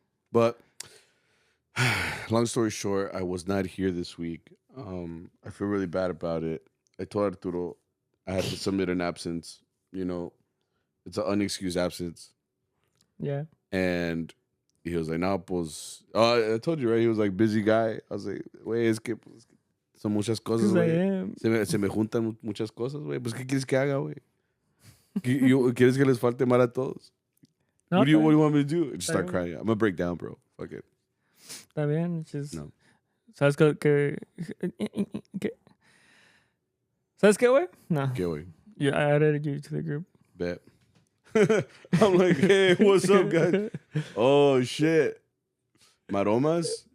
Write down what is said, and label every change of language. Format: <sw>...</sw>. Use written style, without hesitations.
<en>But long story short, I was not here this week. I feel really bad about it. I told Arturo I had to submit an absence. You know, it's an unexcused absence. Yeah. And he was like,</en> <es>no, pues...</es> <en>Oh, I told you, right? He was like, busy guy. I was like,</en> <es>güey, es que pues, son muchas cosas, güey. Se me juntan muchas cosas, güey. Pues, ¿qué quieres que haga, güey? ¿Quieres que les falte mal a todos?</es> <en>No, what do you want me to do? Just start crying. I'm going to break down, bro. Fuck it.</en> <es>Está bien. Just... No. ¿Sabes qué? ¿Sabes qué, güey? No. ¿Qué, güey?</es> <en>Yeah, I added you to the group. Bet. I'm like, hey, what's up, guys? Oh, shit. Maromas?</en>